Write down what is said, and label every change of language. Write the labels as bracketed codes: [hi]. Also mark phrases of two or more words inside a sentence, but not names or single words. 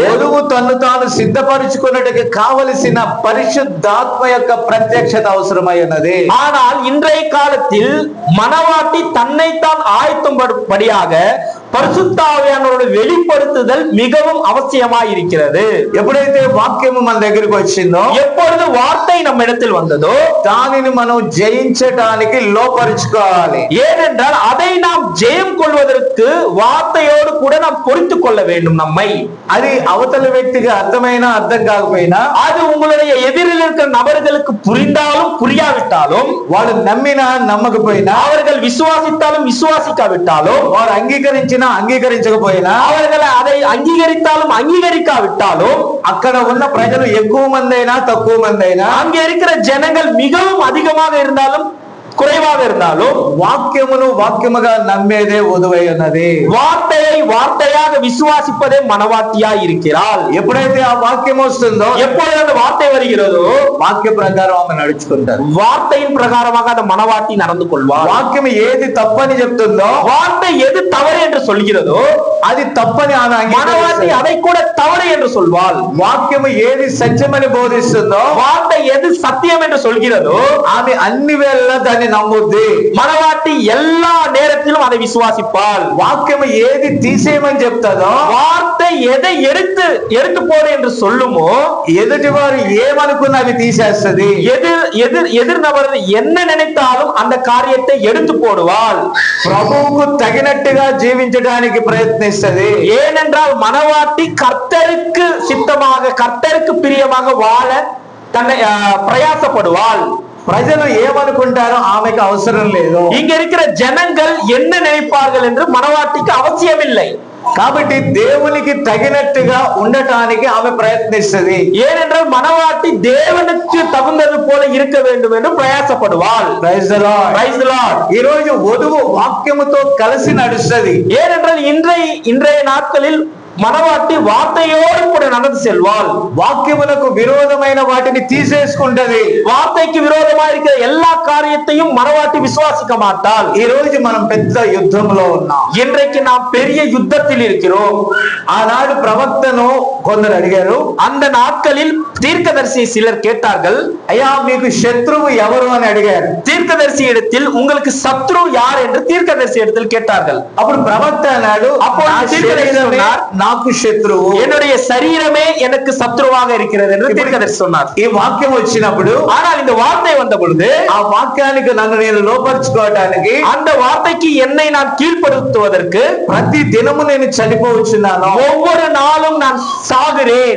[te] వధువు తన్ను తాను సిద్ధపరచుకున్నట్టుగా కావలసిన పరిశుద్ధాత్మ యొక్క ప్రత్యక్షత అవసరమై ఉన్నది. [ta] ஆனால் இன்றைய காலத்தில் மணவாட்டி தன்னைத்தான் ஆயத்தம் படியாக பரிசுத்த ஆவியானவருடைய வெளிப்படுத்துதல் மிகவும் அவசியமாய் இருக்கிறது. [te] ఎప్పుడైతే వాక్యము మన దగ్గరికి వచ్చిందో, [ta] எப்பொழுது வார்த்தை நம்ம இடத்தில் வந்ததோ [te] దానిని మనం జయించడానికి లోపరుచుకోవాలి. [ta] ஏனென்றால் அதை நாம் ஜெயம் கொள்வதற்கு வார்த்தையோடு கூட நாம் பொறுத்துக் கொள்ள வேண்டும் நம்மை. [te] అది అవతల వ్యక్తికి అర్థమైనా అర్థం కాకపోయినా, [ta] அது உங்களுடைய எதிரில் இருக்கிற நபர்களுக்கு புரிந்தாலும் புரியாவிட்டாலும், [te] వాళ్ళు నమ్మినా నమ్మకపోయినా, [ta] அவர்கள் விசுவாசித்தாலும் விசுவாசிக்காவிட்டாலும், [te] వారు అంగీకరించినా అంగీకరించకపోయినా, [ta] அவர்கள் அதை அங்கீகரித்தாலும் அங்கீகரிக்காவிட்டாலும், [te] అక్కడ ఉన్న ప్రజలు ఎక్కువ మంది అయినా తక్కువ మంది అయినా, [ta] அங்கே இருக்கிற ஜனங்கள் மிகவும் அதிகமாக இருந்தாலும் குறைவாக இருந்தாலும், [te] వాక్యమును వాక్యముగా నమ్మేదే వధువై ఉన్నది. [ta] வார்த்தையை வார்த்தையாக விசுவாசிப்பதே மணவாட்டியாய் இருக்கிறாள். [te] ఎప్పుడైతే ఆ వాక్యం వస్తుందో, [ta] எப்பொழுது அந்த வார்த்தை வருகிறதோ [te] వాక్య ప్రకారం ఆమె నడుచుకుంటారు. [ta] வார்த்தையின் பிரகாரமாக அந்த மணவாட்டி நடந்து கொள்வார். [te] వాక్యం ఏది తప్పని చెప్తుందో, [ta] வார்த்தை எது தவறு என்று சொல்கிறதோ [te] అది తప్పని ఆమె [ta] மணவாட்டி அதை கூட தவறு என்று சொல்வாள். [te] వాక్యము ఏది సత్యమని బోధిస్తుందో, [ta] வார்த்தை எது சத்தியம் என்று சொல்கிறதோ [te] ఆమె అన్ని వేళ దాన్ని నమ్ముద్ది. [ta] மணவாட்டி எல்லா நேரத்திலும் அதை விசுவாசிப்பாள். [te] వాక్యము ఏది తీసేయమని చెప్తాదో, [ta] வார்த்தை எதை எடுத்து போடு என்று சொல்லுமோ, [te] ఎదుటి వారు ఏమనుకున్న అవి తీసేస్తది. [ta] எதிர் நபர் என்ன நினைத்தாலும் அந்த காரியத்தை எடுத்து போடுவாள். [te] ప్రభువుకు తగినట్టుగా జీవించడానికి ప్రయత్నిస్తది. [ta] ஏனென்றால் மணவாட்டி கர்த்தருக்கு சித்தமாக கர்த்தருக்கு பிரியமாக வாழ தன்னை பிரயாசப்படுவாள். [te] ప్రజలు ఏమనుకుంటారో ఆమెకు అవసరం లేదు. [ta] இங்க இருக்கிற ஜனங்கள் என்ன நினைப்பார்கள் என்று மணவாட்டிக்கு அவசியம் இல்லை. [te] కాబట్టి దేవునికి తగినట్టుగా ఉండటానికి ఆమె ప్రయత్నిస్తది. [ta] ஏனென்றால் மணவாட்டி தேவனுக்கு தகுந்தது போல இருக்க வேண்டும் என்று பிரயாசப்படுவாள். [en] Praise the Lord. Praise the Lord. [te] ఈ రోజు వధువు వాక్యముతో కలిసి నడుస్తది. [ta] ஏனென்றால் இன்றைய நாட்களில் மணவாட்டி வார்த்தையோடு கூட நடந்து செல்வாள். [te] వాక్యములకు విరోధమైన వాటిని తీసేసుకుంటది. [ta] வார்த்தைக்கு விரோதமா இருக்கிற எல்லா காரியத்தையும் மணவாட்டி விசுவாசிக்க மாட்டாள். [te] ఈ రోజు మనం పెద్ద యుద్ధంలో ఉన్నాం. [ta] இன்றைக்கு நாம் பெரிய யுத்தத்தில் இருக்கிறோம். [te] ఆనాడు ప్రవక్తను కొందరు అడిగారు. [ta] அந்த நாட்களில் தீர்க்கதரிசி சிலர் கேட்டார்கள், [te] అయ్యా మీకు శత్రువు ఎవరు అని అడిగారు. [ta] தீர்க்கதரிசி இடத்தில் உங்களுக்கு சத்ரு யார் என்று தீர்க்கதரிசி இடத்தில் கேட்டார்கள். [te] అప్పుడు ప్రవక్త అన్నాడు, [ta] அப்போ [te] నా [ta] தீர்க்கதரிசி [te] శరీరమే [ta] சொன்னார், [te] నాకు శత్రువు, [ta] என்னுடைய சரீரமே எனக்கு சத்ருவாக இருக்கிறது என்று தீர்க்கதரிசி சொன்னார். [te] ఈ వాక్యం వచ్చినప్పుడు, [ta] ஆனால் இந்த வார்த்தை வந்த பொழுது [te] ఆ వాక్యానికి నన్ను నేను లోపరుచుకోవడానికి, [ta] அந்த వార్த்தைக்கு என்னை நான் கீழ்ப்படுத்துவதற்கு [te] ప్రతి దినము నేను చనిపోవచ్చున్నాను. [ta] ஒவ்வொரு நாளும் நான் சாகிறேன்.